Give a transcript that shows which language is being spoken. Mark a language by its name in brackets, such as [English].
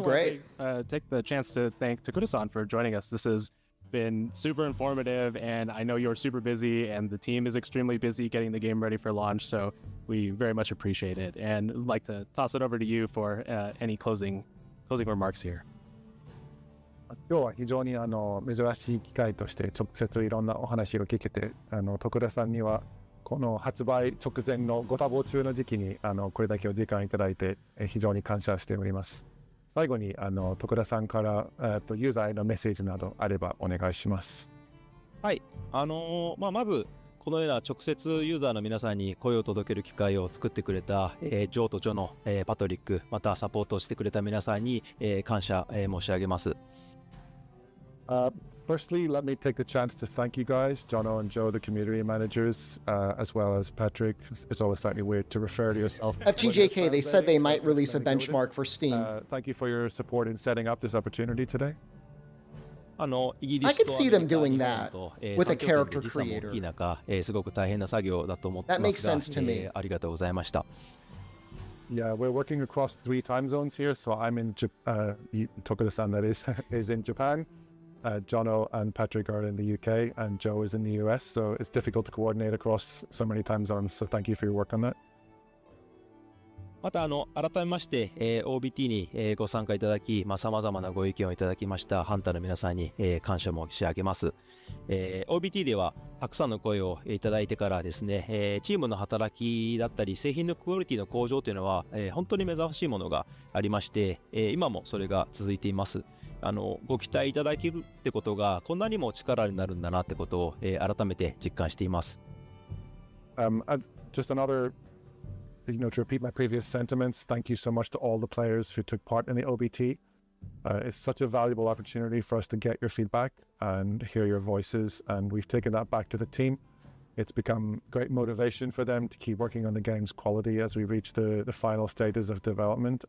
[English] definitely wanna take the chance to thank Takuda-san for joining us. This has been super informative, and I know you're super busy, and the team is extremely busy getting the game ready for launch. So we very much appreciate it, and I'd like to toss it over to you for any closing remarks here. [Japanese] 今日は非常に珍しい機会として直接いろんなお話を聞けて、徳田さんにはこの発売直前のご多忙中の時期にこれだけお時間いただいて非常に感謝しております。最後に徳田さんからユーザーへのメッセージなどあればお願いします。はい、まずこのような直接ユーザーの皆さんに声を届ける機会を作ってくれた、ジョーとジョの、パトリック、またサポートしてくれた皆さんに、感謝、申し上げます。 [English] Firstly, let me take the chance to thank you guys, Jono and Joe, the community managers, as well as Patrick. It's always slightly weird to refer to yourself. FTJK, they said they might release a benchmark for Steam. Thank you for your support in setting up this opportunity today. I could see them doing that with a character creator. That makes sense to me. [Japanese] ありがとうございました。 [English] Yeah, we're working across 3 time zones here. So I'm in Tokuda-san, that is in Japan. Jono and Patrick are in the UK, and Joe is in the US. So it's difficult to coordinate across so many time zones. So thank you for your work on that. [Japanese] また改めまして、OBT に、ご参加いただき、様々なご意見をいただきましたハンターの皆さんに、感謝申し上げます。 OBT ではたくさんの声をいただいてからですね、チームの働きだったり製品のクオリティの向上というのは、本当に目覚ましいものがありまして、今もそれが続いています。ご期待いただけるってことがこんなにも力になるんだなってことを、改めて実感しています。 [English] Just another, to repeat my previous sentiments, thank you so much to all the players who took part in the OBT. It's such a valuable opportunity for us to get your feedback and hear your voices, and we've taken that back to the team. It's become great motivation for them to keep working on the game's quality as we reach the final stages of development.